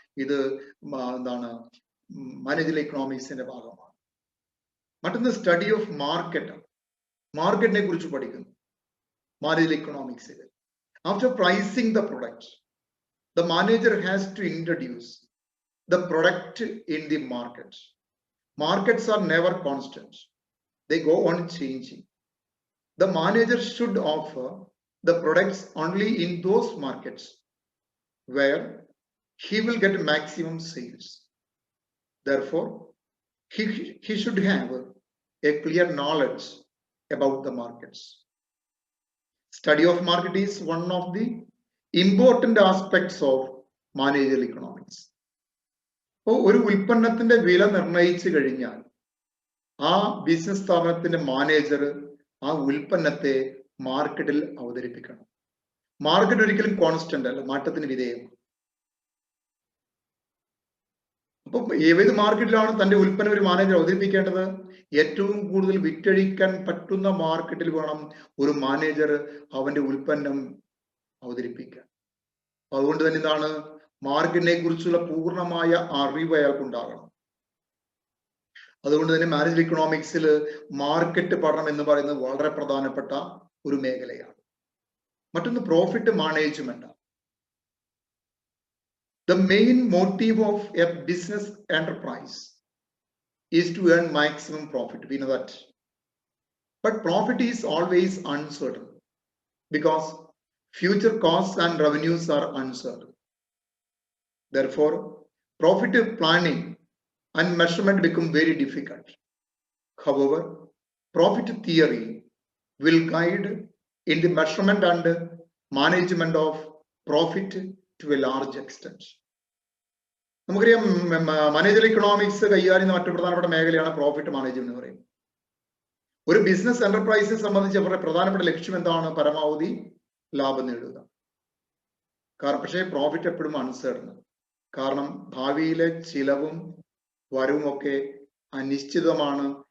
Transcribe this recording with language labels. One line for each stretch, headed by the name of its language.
Malayalam: ഇത് എന്താണ് മാനേജർ എക്കണോമിക്സിന്റെ ഭാഗമാണ്. മറ്റൊന്ന് സ്റ്റഡി ഓഫ് മാർക്കറ്റിനെ കുറിച്ച് പഠിക്കുന്നു manager എക്കണോമിക്സിൽ.
English: After pricing the product, the manager has to introduce the product in the market. Markets are never constant. They go on changing. The manager should offer the products only in those markets where he will get maximum sales. Therefore, he should have a clear knowledge about the markets. Study of market is one of the important aspects of managerial economics.
Malayalam: ഒരു ഉൽപ്പന്നത്തിന്റെ വില നിർണ്ണയിച്ചു കഴിഞ്ഞാൽ ആ business സ്ഥാപനത്തിന്റെ manager ആ ഉൽപ്പന്നത്തെ മാർക്കറ്റിൽ അവതരിപ്പിക്കണം. Market ഒരിക്കലും കോൺസ്റ്റന്റ് അല്ല, മാറ്റത്തിന് വിധേയമാണ്. അപ്പൊ ഏത് മാർക്കറ്റിലാണ് തന്റെ ഉൽപ്പന്നം ഒരു മാനേജർ അവതരിപ്പിക്കേണ്ടത്? ഏറ്റവും കൂടുതൽ വിറ്റഴിക്കാൻ പറ്റുന്ന മാർക്കറ്റിൽ വേണം ഒരു മാനേജർ അവന്റെ ഉൽപ്പന്നം അവതരിപ്പിക്കാൻ. അതുകൊണ്ട് തന്നെ എന്താണ്, മാർക്കറ്റിനെ കുറിച്ചുള്ള പൂർണ്ണമായ അറിവ് അയാൾക്കുണ്ടാകണം. അതുകൊണ്ട് തന്നെ മാനേജർ ഇക്കണോമിക്സിൽ മാർക്കറ്റ് പഠനം എന്ന് പറയുന്നത് വളരെ പ്രധാനപ്പെട്ട ഒരു മേഖലയാണ്. മറ്റൊന്ന് profit management.
English: The main motive of a business enterprise is to earn maximum profit. We know that. But profit is always uncertain because future costs and revenues are uncertain. Therefore, profit planning and measurement become very difficult. However, profit theory will guide in the measurement and management of profit to a large extent.
Malayalam: നമുക്കറിയാം, manager economics കൈകാര്യം ചെയ്യുന്ന മറ്റു പ്രധാനപ്പെട്ട മേഖലയാണ് profit management എന്ന് പറയുന്നത്. ഒരു business എന്റർപ്രൈസിനെ സംബന്ധിച്ച് അവരുടെ പ്രധാനപ്പെട്ട ലക്ഷ്യം എന്താണ്? പരമാവധി ലാഭം നേടുക. പക്ഷേ പ്രോഫിറ്റ് എപ്പോഴും അൺസർട്ടൺ. കാരണം ഭാവിയിലെ ചിലവും വരവും ഒക്കെ അനിശ്ചിതമാണ്.